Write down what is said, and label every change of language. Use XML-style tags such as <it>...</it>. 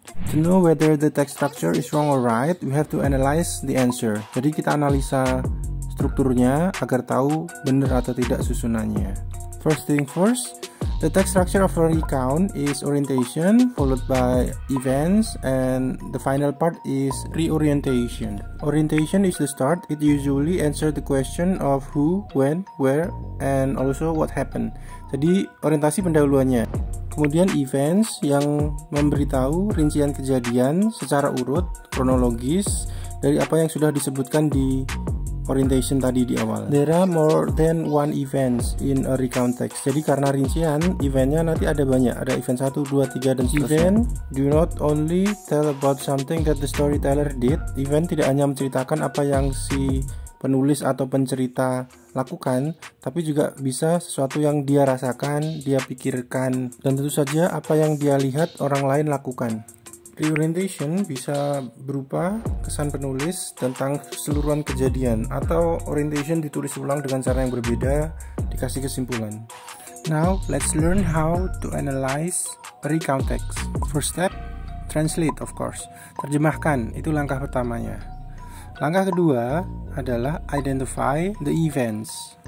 <en>To know whether the text structure is wrong or right, we have to analyze the answer.</en> <id>Jadi kita analisa strukturnya agar tahu benar atau tidak susunannya.</id> <en>First thing first, the text structure of a recount is orientation followed by events, and the final part is reorientation. Orientation is the start. It usually answers the question of who, when, where, and also what happened.</en> <id>Jadi orientasi pendahuluannya. Kemudian events yang memberitahu rincian kejadian secara urut, kronologis dari apa yang sudah disebutkan di orientation tadi di awal.</id> <en>There are more than one events in a recount text.</en> <id>Jadi karena rincian eventnya nanti ada banyak, ada event 1, 2, 3 dan seterusnya.</id> <en>Event do not only tell about something that the storyteller did.</en> <id>Event tidak hanya menceritakan apa yang si penulis atau pencerita lakukan, tapi juga bisa sesuatu yang dia rasakan, dia pikirkan, dan tentu saja apa yang dia lihat orang lain lakukan. Reorientation bisa berupa kesan penulis tentang keseluruhan kejadian, atau orientation ditulis ulang dengan cara yang berbeda, dikasih kesimpulan.</id> <en>Now, let's learn how to analyze a recount text. First step, translate of course.</en> <id>Terjemahkan, itu langkah pertamanya. Langkah kedua adalah</id> <en>identify the events.</en>